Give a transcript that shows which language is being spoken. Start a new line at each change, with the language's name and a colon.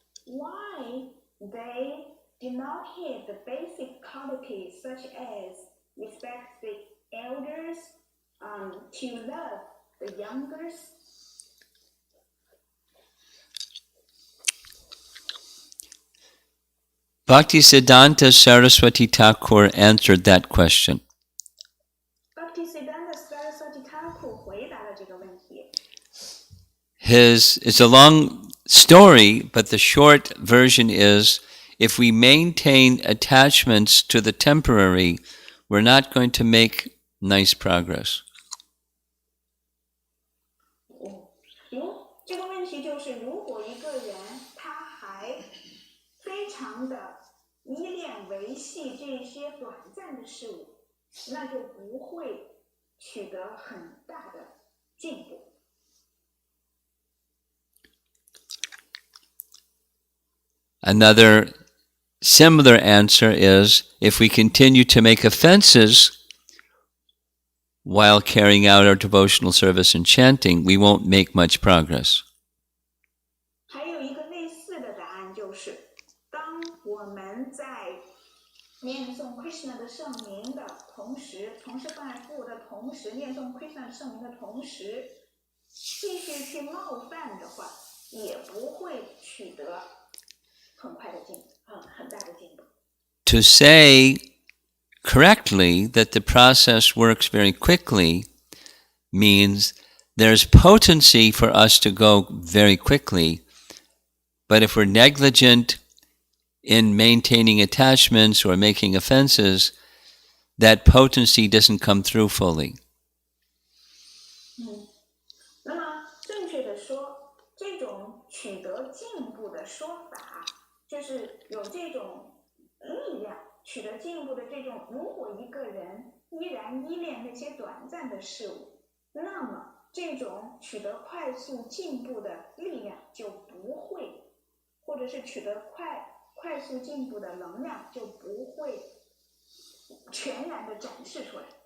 English: Why they did not hit the basic qualities such as respect the elders, to love the youngers? Bhaktisiddhanta Saraswati Thakur answered that question.
Chinese: Bhaktisiddhanta Saraswati Thakur 回答了这个问题。
English: It's a long story, but the short version is, if we maintain attachments to the temporary, we're not going to make nice progress.
Chinese: 这个问题就是，如果一个人他还非常的依恋维系这些短暂的事物，那就不会取得很大的进步。
English: Another similar answer is, if we continue to make offenses while carrying out our devotional service and chanting, we won't make much progress.
Chinese: 还有一个类似的答案就是，当我们在念诵 Krishna 的圣名的同时，从事拜父的同时，念诵 Krishna 的圣名的同时，继续去冒犯的话，也不会取得很大的进步。
English: To say correctly that the process works very quickly means there's potency for us to go very quickly, but if we're negligent in maintaining attachments or making offenses, that potency doesn't come through fully.
Chinese: 那么正确的说，这种取得进步的说法，就是有这种力量，取得进步的这种。如果一个人依然依恋那些短暂的事物，那么这种取得快速进步的力量就不会，或者是取得快速进步的能量就不会全然的展示出来。